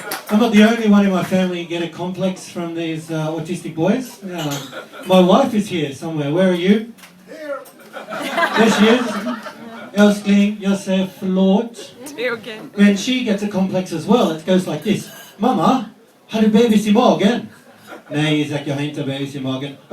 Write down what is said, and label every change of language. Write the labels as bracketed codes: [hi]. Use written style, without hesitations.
[en] I'm not the only one in my family get a complex from these autistic boys. My wife is here somewhere. Where are you? Here. There she is. [sv] Älskling, jag säger förlåt. [en] Okay. When she gets a complex as well, it goes like this. [sv] Mamma, har du bebis i magen? Nej, Isaac, jag har inte bebis i magen.